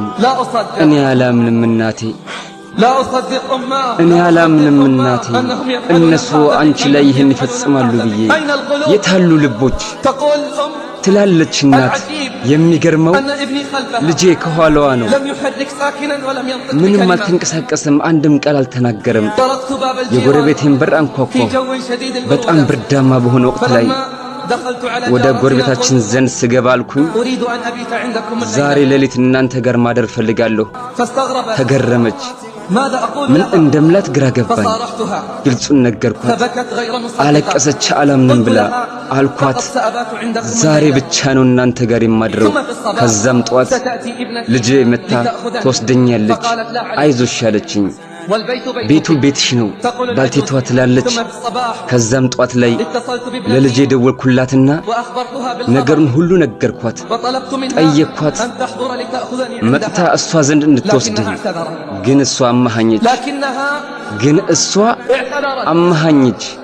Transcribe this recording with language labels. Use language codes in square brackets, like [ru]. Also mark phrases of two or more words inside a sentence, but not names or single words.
[ar] لا أصدق [am] እኔ አላምንም እናቴ [ar] لا أصدق أمه [am] እኔ [ar] لا [am] አላምንም [ar] أصدق [am] እናቴ [ar] أمه أنهم يفعلون [am] እነሱ [ar] هذا [am] አንቺ ላይ [ar] بأيديهم [am] ይህን [ar] يفعلون [am] ይፈጽማሉ [ar] هذا. [am] ብዬ [ar] أين القلوب [am] የታሉ ልቦች [ar] تقول أم [am] ትላለች እናት የሚገርመው [ar] أن ابني خلفها [am] ልጄ ከኋላዋ ነው [ar] لم يحرك ساكنا ولم ينطق [am] ምንም [ar] بكلمة [am] አልተንቀሳቀሰም አንድም ቃል አልተናገረም [ar] طرقت باب الجيران [am] የጎረቤቴን በር [ar] في [am] አንኳኳሁ [ar] جو شديد [am] በጣም [ar] البرودة [am] ብርዳማ በሆነ ወቅት ላይ [ar] فلما دخلت على [am] ወደ [ar] جارتنا [am] ጎረቤታችን [ar] قلت [am] ዘንድ ስገባ አልኩኝ [ar] أريد أن أبيت عندكم [am] ዛሬ [ar] الليلة [am] ሌሊት እናንተ ጋር ማደር ፈልጋለሁ [ar] فاستغربت [am] ተገረመች [ar] ماذا أقول [am] ምን [ar] لها [am] እንደምላት ግራ ገባኝ [ar] فصارحتها [am] ግልጹን ነገርኳት [ar] فبكت غير مصدقة [am] አለቀሰች አላምንም ብላ አልኳት [ar] لقد سأبات عندكم [am] ዛሬ [ar] الليلة [am] ብቻ ነው እናንተ ጋር የማድረው [ar] ثم في الصباح [am] ከዛም ጠዋት [ar] ستأتي ابنتي [am] ልጄ መታ [ar] لتأخذني [am] ትወስደኛለች [ar] فقالت لا عليك [am] አይዞሽ ያለችኝ ቤቱ ቤትሽ ነው ባልቴቷ ትላለች። ከዛም ጧት ላይ ለልጄ ደወልኩላትና ነገሩን ሁሉ ነገርኳት። ጠየቅኳት መጥታ እሷ ዘንድ እንድትወስደኝ፣ ግን እሷ አማሃኘች።